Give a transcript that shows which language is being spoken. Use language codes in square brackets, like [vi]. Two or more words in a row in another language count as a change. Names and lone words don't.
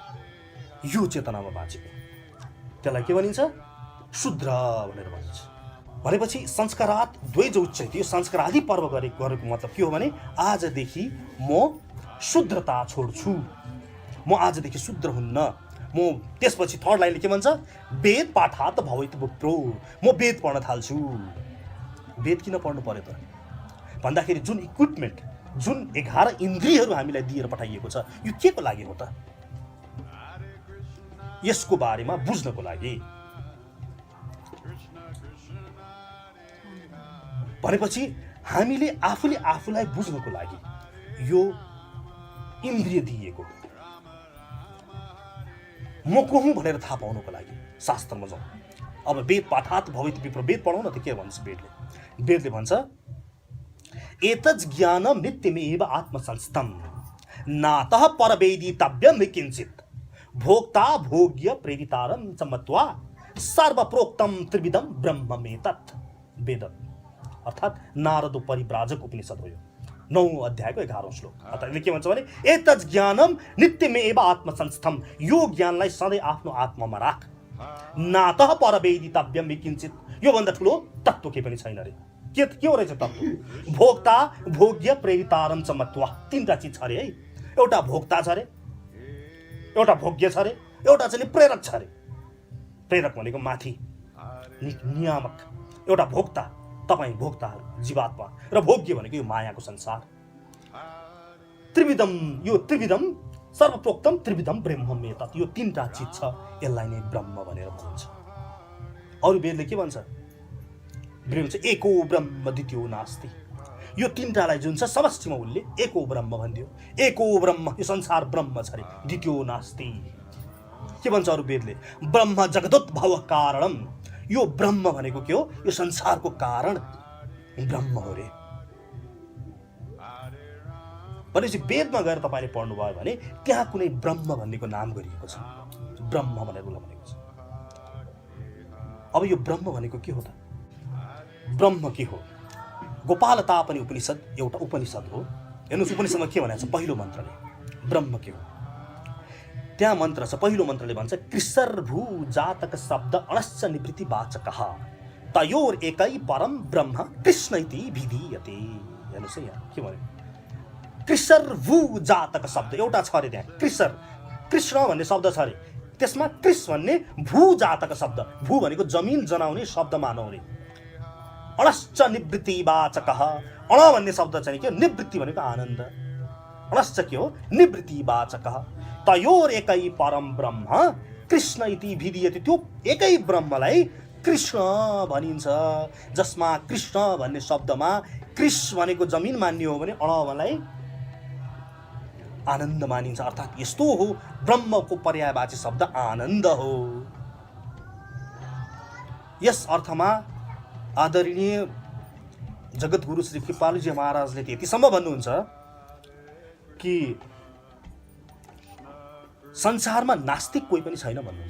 [ne] यो चेतनामा बाँचेको त्यसलाई के भनिन्छ? शूद्र भनेर भनिन्छ। भनेपछि [sa] संस्कारात् द्वैज उच्चयते। [ne] यो संस्कारादि पर्व गरेको मतलब के हो भने आजदेखि म शुद्रता छोड्छु, म आजदेखि शूद्र हुन्न। म त्यसपछि [en] third lineले [ne] के भन्छ? [sa] वेद पाठात् भवेत् विप्रो। [ne] म वेद पढ्न थाल्छु। वेद किन पढ्नु पर्यो त भन्दाखेरि जुन इक्विपमेन्ट, जुन 11 इन्द्रियहरू हामीलाई दिएर पठाइएको छ यो के को लागि हो त? यसको बारेमा बुझ्नको लागि। भनेपछि हामीले आफूलाई बुझ्नको लागि यो इन्द्रिय दिएको, म को हुँ भनेर थाहा पाउनको लागि शास्त्रमा जाउँ। [sa] अब वेद पाठात् भवेत् विप्रो, [ne] वेद पढौँ न त के भन्छ वेदले भन्छ [sa] एतज् ज्ञानं नित्यमेव आत्मसंस्थं नातः परवेदितव्यं किञ्चित् भोक्ता भोग्य प्रेरितारं च मत्वा सर्वप्रोक्तं त्रिविधं ब्रह्ममेतत्। [ne] वेद अर्थात् नारद परिव्राजक उपनिषद हो यो 9 अध्यायको 11औं श्लोक। अर्थात् यसले के भन्छ भने [sa] एतज् ज्ञानं नित्यमेव आत्मसंस्थं। [ne] यो ज्ञानलाई सधैँ आफ्नो आत्मामा राख। [sa] नातः परवेदितव्यम किञ्चित, [ne] योभन्दा ठुलो तत्त्व के पनि छैन रे। के हो रहेछ तत्त्व? [sa] भोक्ता भोग्य प्रेरितारं च मत्वा, [ne] तीनटा चिज छ अरे है। एउटा भोक्ता छ अरे, एउटा भोग्य छ अरे, एउटा चाहिँ नि प्रेरक छ अरे। प्रेरक भनेको माथि नियामक, एउटा भोक्ता तपाईँ भोक्ताहरू जीवात्मा, र भोग्य भनेको यो मायाको संसार। [sa] त्रिविधम, यो त्रिविधम सर्वप्रोक्तम त्रिविधम ब्रह्मम एतत्, [ne] यो तीनटा चिज छ, यसलाई नै ब्रह्म भनेर भनिन्छ। अरू वेदले के भन्छ? [sa] भन्छ एको ब्रह्म द्वितीयो नास्ति। [ne] यो तीनटालाई जुन छ समष्टिमा उनले [sa] एको ब्रह्म [ne] भनिदियो। [sa] एको ब्रह्म, [ne] यो संसार ब्रह्म छ अरे, [sa] द्वितीयो नास्ति। [ne] के भन्छ अरू वेदले? [sa] ब्रह्म जगदोद्भव कारणम, [ne] यो ब्रह्म भनेको के हो? यो संसारको कारण ब्रह्म हो रे। भनेपछि वेदमा गएर तपाईँले पढ्नुभयो भने त्यहाँ कुनै ब्रह्म भन्नेको नाम गरिएको छ, ब्रह्म भनेर उसलाई भनेको छ। अब यो ब्रह्म भनेको के हो त? ब्रह्म के हो? गोपालता पनि उपनिषद एउटा उपनिषद हो। हेर्नुहोस् उपनिषदमा के भनेको छ? पहिलो मन्त्रले ब्रह्म के हो त्यहाँ मन्त्र छ। पहिलो मन्त्रले भन्छ [sa] कृसर्भू जातक शब्द अणश्च निवृत्ति वाचकः तयोर एकै परम ब्रह्म कृष्ण इति विधीयते। [ne] हेर्नुहोस् है यहाँ के भन्यो? [sa] कृसर्भू जातक [ne] शब्द एउटा छ अरे त्यहाँ। कृसर, कृष्ण भन्ने शब्द छ अरे, त्यसमा कृष भन्ने [sa] भू जातक [ne] शब्द, भू भनेको जमिन जनाउने शब्द मानौ रे। [sa] अणश्च निवृत्ति वाचकः, [ne] अण भन्ने शब्द चाहिँ के? निवृत्ति भनेको आनन्द। [sa] अणश्च [ne] के हो? [sa] निवृत्ति वाचकः तयोर एकै परम ब्रह्म कृष्ण इति विधीयते। [ne] त्यो एकै ब्रह्मलाई कृष्ण भनिन्छ, जसमा कृष्ण भन्ने शब्दमा कृष भनेको जमिन मान्ने हो भने अणलाई आनन्द मानिन्छ। अर्थात् यस्तो हो, ब्रह्मको पर्यायवाची शब्द आनन्द हो। यस अर्थमा आदरणीय जगतगुरु श्री कृपालुजी महाराजले यतिसम्म भन्नुहुन्छ कि संसारमा नास्तिक कोही पनि छैन भन्नुहुन्छ।